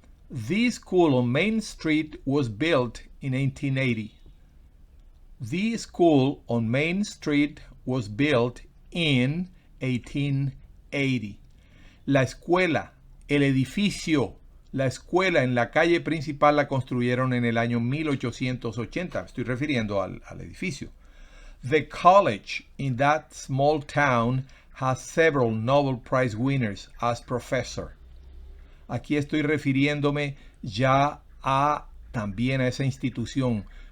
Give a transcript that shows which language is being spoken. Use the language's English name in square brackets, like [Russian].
[English] The school on Main Street was built in 1880. The school on Main Street was built in 1880. [Spanish] La escuela, el edificio, la escuela en la calle principal la construyeron en el año 1880. Estoy refiriendo al edificio. [English] The college in that small town has several Nobel Prize winners as professor. [Spanish] Aquí estoy refiriéndome ya también a esa institución.